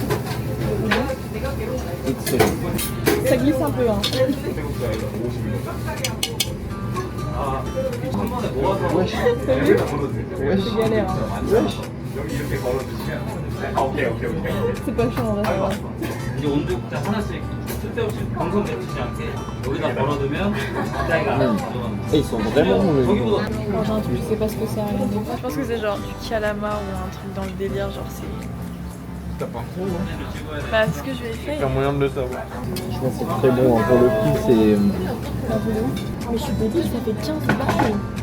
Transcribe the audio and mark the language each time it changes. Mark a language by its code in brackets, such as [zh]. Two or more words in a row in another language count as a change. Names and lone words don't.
[fr] Excellent. Ça glisse un peu. Hein. Wesh. T'as vu? Wesh. C'est galère. Hein. Wesh. C'est pas chaud en vrai. Ça va. [ko] 이제 온도부터 하나씩 쓸데없이 방송 겹치지 않게 여기다 걸어두면 [fr] Et ils sont vraiment mauvais. [ko] 거기보다 [fr] Quand j'ai un truc, je sais pas ce que c'est. Je pense que c'est genre du calamar ou un truc dans le délire. Genre c'est. T'as pas trop, hein? Bah, ce que je vais faire. T'as moyen de le savoir. Je pense que c'est très bon, hein. Pour le prix, c'est. Mais je suis débile, ça fait 15 balles.